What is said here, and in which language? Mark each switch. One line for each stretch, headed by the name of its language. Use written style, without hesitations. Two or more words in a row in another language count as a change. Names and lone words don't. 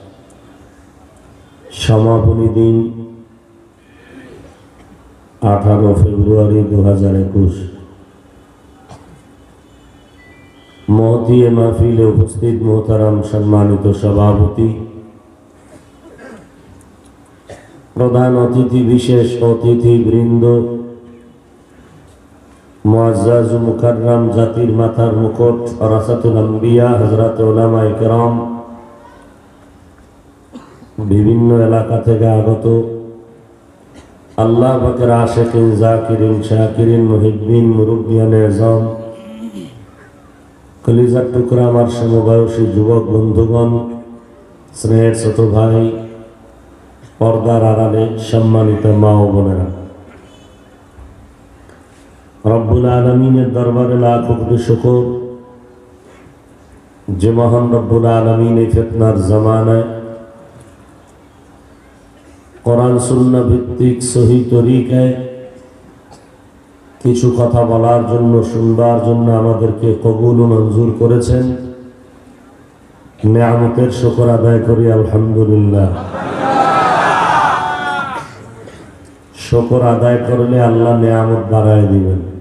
Bangla: সমাপনী দিন 18 ফেব্রুয়ারি 2021 মহতী মহফিলে উপস্থিত মোহতারাম সম্মানিত সভাপতি প্রধান অতিথি বিশেষ অতিথি বৃন্দ মুয়াজ্জাজ মুকাররম জাতির মাথার মুকুট
Arabic: ورثة الأنبياء
Bangla: হযরত উলামা একরাম বিভিন্ন এলাকা থেকে আগত আল্লাহ বকর আশিকীন জাকিরীন শাকিরীন মুহিব্বীন মুরুব্বিয়ান আজম কলিজার টুকরা আমার সমবয়সী যুবক বন্ধুগণ স্নেহের ছোট ভাই পর্দার আড়ালে সম্মানিত মা ও বোনেরা রাব্বুল আলামীনের দরবারে লাখ কোটি শুকর যে মহান রাব্বুল আলামীন এই ফিতনার জামানায় কোরআন সুন্নাহ ভিত্তিক সহি তরিকায় কিছু কথা বলার জন্য শুনবার জন্য আমাদেরকে কবুল ও মঞ্জুর করেছেন নিয়ামতের শুকর আদায় করি আলহামদুলিল্লাহ শুকর আদায় করলে আল্লাহ নিয়ামত বাড়ায় দিবেন